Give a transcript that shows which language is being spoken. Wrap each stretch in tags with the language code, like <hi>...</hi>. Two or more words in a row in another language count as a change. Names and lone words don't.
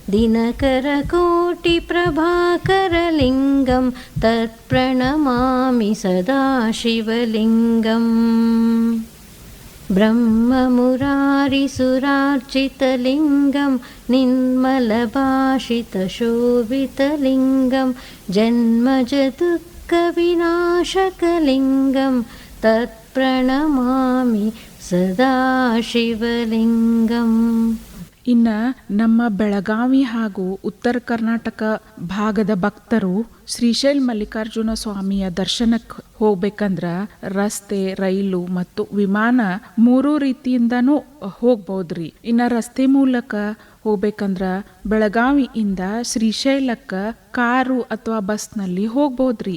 <sa>दिनकरकोटिप्रभाकरलिङ्गं तत्प्रणमामि सदा शिवलिङ्गम् ब्रह्ममुरारिसुरार्चितलिङ्गं निर्मलभाषितशोभितलिङ्गं जन्मजदुःखविनाशकलिङ्गं तत्प्रणमामि सदा शिवलिङ्गम्.</sa> <kn>ಇನ್ನ ನಮ್ಮ ಬೆಳಗಾವಿ ಹಾಗೂ ಉತ್ತರ ಕರ್ನಾಟಕ ಭಾಗದ ಭಕ್ತರು ಶ್ರೀಶೈಲ ಮಲ್ಲಿಕಾರ್ಜುನ ಸ್ವಾಮಿಯ ದರ್ಶನಕ್ಕೆ ಹೋಗ್ಬೇಕಂದ್ರ ರಸ್ತೆ, ರೈಲು ಮತ್ತು ವಿಮಾನ 3 ರೀತಿಯಿಂದನೂ ಹೋಗ್ಬೋದ್ರಿ. ಇನ್ನ ರಸ್ತೆ ಮೂಲಕ ಹೋಗ್ಬೇಕಂದ್ರ ಬೆಳಗಾವಿಯಿಂದ ಶ್ರೀಶೈಲಕ್ಕ ಕಾರು ಅಥವಾ ಬಸ್ನಲ್ಲಿ ಹೋಗ್ಬೋದ್ರಿ.</kn>